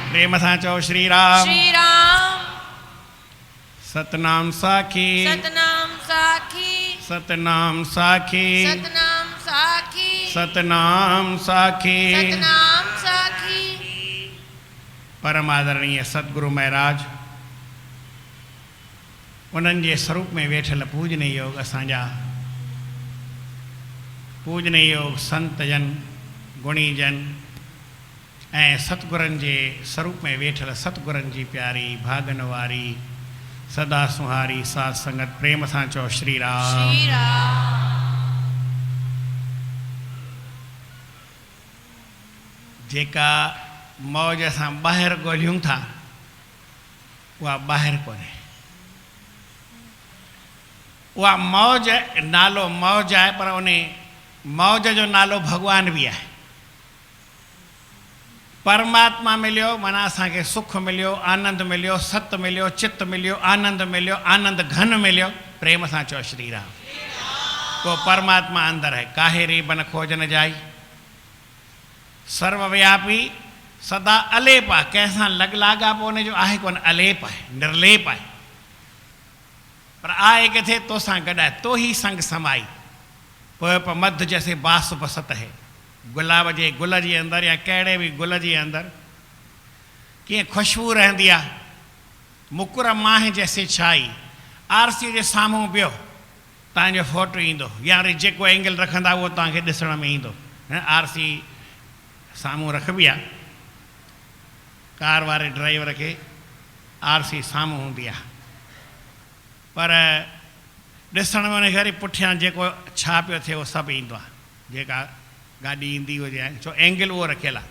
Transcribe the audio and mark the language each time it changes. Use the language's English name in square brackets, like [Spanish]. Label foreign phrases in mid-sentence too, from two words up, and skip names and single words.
[Sindhi] प्रेम सां चओ श्री राम। श्री राम। सतनाम साखी सतनाम साखी। सतनाम साखी सतनाम साखी। सतनाम साखी। सतनाम साखी। परम आदरणीय सतगुरु महाराज उन्हनि जे स्वरूप में वेठल पूजनीय योग असांजा पूजनीय योग संत जन गुणी जन ऐं सतगुरनि जे स्वरूप में वेठल सतगुरनि जी प्यारी भागन वारी सदा सुहारी साध संगत प्रेम सां चओ श्री राम। श्री राम। जेका मौज असां ॿाहिरि ॻोल्हियूं था उहा ॿाहिरि कोन्हे। उहा मौज नालो मौज आहे पर उन मौज जो नालो भॻवान बि आहे। परमात्मा मिलियो माना असांखे सुख मिलियो आनंद मिलियो सत मिलियो चित्त मिलियो आनंद मिलियो आनंद घन मिलियो प्रेम सां चओ श्री राम। [Hindi] को परमात्मा अंदर है काहे रीबन खोजन जाई [Sindhi] सर्वव्यापी सदा अलेप आहे कंहिंसां लॻलाॻापो उन जो आहे कोन अलेप आहे निर्लेप आहे पर आहे किथे तोसां गॾु आहे [Hindi] तो ही संग समाई [Sindhi] पोइ [Hindi] मध जैसे बास बसत है [Sindhi] गुलाब जे गुल जे अंदरि या कहिड़े बि गुल जे अंदरि कीअं ख़ुशबू रहंदी आहे [Hindi] मुकुर माहे जैसे छाई [Sindhi] आरसी जे साम्हूं पियो तव्हांजो फोटो ईंदो या वरी जेको एंगल रखंदा उहो तव्हांखे ॾिसण में ईंदो आरसी साम्हूं रखबी आहे कार वारे ड्राइवर खे आरसी साम्हूं हूंदी आहे पर ॾिसण में उनखे वरी पुठियां जेको छा पियो थिए उहो सभु ईंदो आहे जेका गाॾी ईंदी हुजे छो एंगल उहो रखियलु आहे।